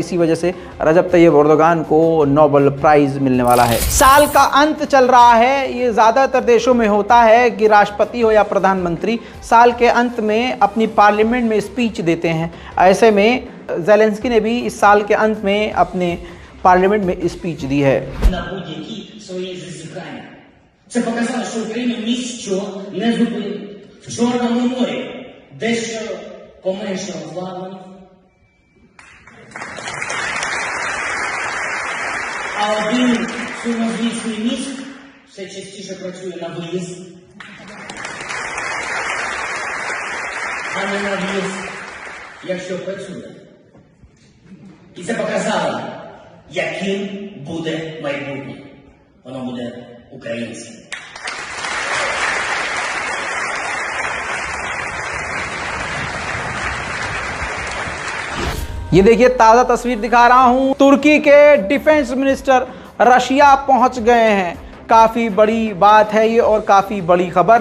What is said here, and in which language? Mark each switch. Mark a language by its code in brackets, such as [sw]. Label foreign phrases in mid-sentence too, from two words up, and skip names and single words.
[hi] इसी वजह से रजब तैयब एर्दोगान को नोबेल प्राइज़ मिलने वाला है। साल का अंत चल रहा है, ये ज़्यादातर देशों में होता है कि राष्ट्रपति हो या प्रधानमंत्री साल के अंत में अपनी पार्लियामेंट में स्पीच देते हैं। ऐसे में ज़ेलेंस्की ने भी इस साल के अंत में अपने पार्लियामेंट में स्पीच दी है। [uk] Своє зазіхання. Це показало, що Україна ніщо не зупинить. В Чорному морі дещо поменшало плавання. А один сумнозвісний міст все частіше працює на виїзд, а не на в'їзд, якщо працює. І це показало, яким буде майбутнє. Воно буде українським. [hi] ये देखिए ताज़ा तस्वीर दिखा रहा हूं, तुर्की के [en] defence minister [hi] रशिया पहुंच गए हैं। काफ़ी बड़ी बात है ये और काफ़ी बड़ी खबर।